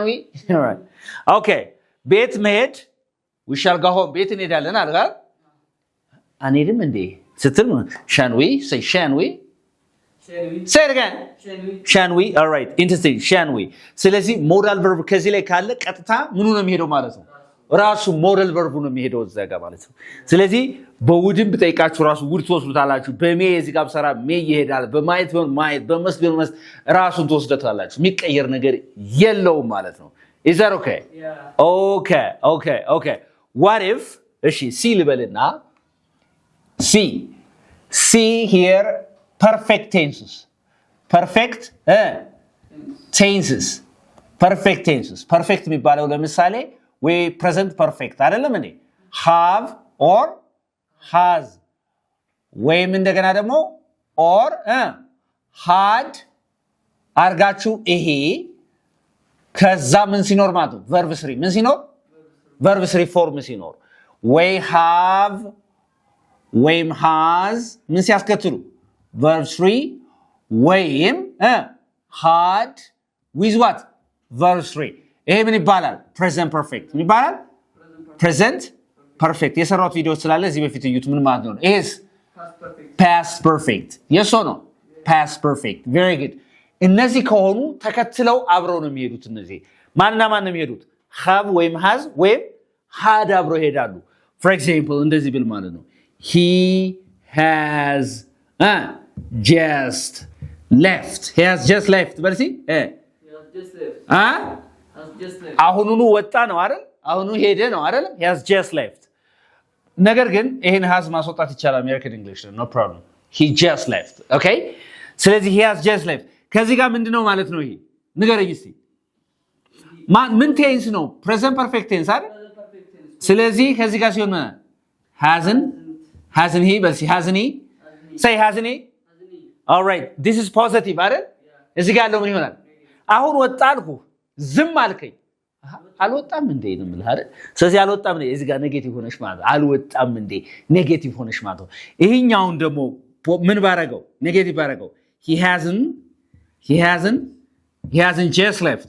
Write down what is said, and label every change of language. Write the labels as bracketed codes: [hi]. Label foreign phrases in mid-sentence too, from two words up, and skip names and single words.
[en] we all right okay [am] ቤት መሄድ [en] we shall go home [am] ቤት እንሄዳለን አይደል አንሄድም እንዴ ስትል [en] shan't we say shan't we say it again shan't we all right interesting shan't we [am] ስለዚህ [en] modal verb [am] ከዚህ ላይ ካለ ቀጥታ ምኑ ነው የሚሄደው ማለት ነው ራሱ [en] modal verb [am] ነው የሚሄደው እዛ ጋር ማለት ነው ስለዚህ በውድም ብጠይቃችሁ ራሱ ውድ ትወስዱታላችሁ በሜ እዚህ ጋር ሰራ ሜ ይሄዳል በማየት ማየት በመስገር ራሱን ትወስዱታላችሁ የሚቀየር ነገር የለውም ማለት ነው [en] is that okay yeah okay what if [am] እሺ ሲ ልበልና [en] see here perfect tenses perfect [am] የሚባለው ለምሳሌ [en] we present perfect [am] አይደለም እንዴ [en] have or has [am] ወይም እንደገና ደግሞ [en] or had [am] አርጋችሁ ይሄ ከዛ ምን ሲኖር ማለት ነው verb 3 ምን ሲኖር [en] verb 3 form [am] ሲኖር [en] we have [am] ወይም has ምን ሲያስከትሉ verb 3 ወይም [en] had with what verb 3 [am] ይሄ ምን ይባላል [en] present perfect [am] ምን ይባላል [en] present perfect [am] የሰራሁት ቪዲዮ ስላለ እዚህ በፊት እዩት ምን ማለት ነው [en] is past perfect yes or no past perfect very good [am] እነዚህ ከሆኑ ተከትለው አብረው ነው የሚሄዱት እነዚህ ማንና ማን ነው የሚሄዱት have ወይም has ወይም had አብረው ይሄዳሉ [en] for example [am] እንደዚህ ብል ማለት ነው [en] he has just left [am] በርሲ አሁኑኑ ወጣ ነው አይደል አሁኑ ሄደ ነው አይደል [en] he has just left [am] ነገር ግን ይሄን has ማስወጣት ይቻላል [en] American English no problem he just left okay [am] ስለዚህ [en] he has just left [am] ከዚህ ጋር ምንድነው ማለት ነው ይሄ ንገረኝ እስቲ ምን ቴንስ ነው [en] present perfect tense [am] አይደል ስለዚህ ከዚህ ጋር ሲሆን [en] hasn't he [am] በልሲ [en] hasn't he say hasn't he all right this is positive [am] አይደል እዚህ ጋር ያለው ምን ይሆናል አሁን ወጣ አልኩ ዝም አልከኝ አልወጣም እንዴ ነው ማለት አይደል ስለዚህ አልወጣም እንዴ እዚህ ጋር ኔጌቲቭ ሆነሽ ማለት አልወጣም እንዴ ኔጌቲቭ ሆነሽ ማለት ይሄኛውን ደግሞ ምን ባረገው ኔጌቲቭ ባረገው [en] he hasn't just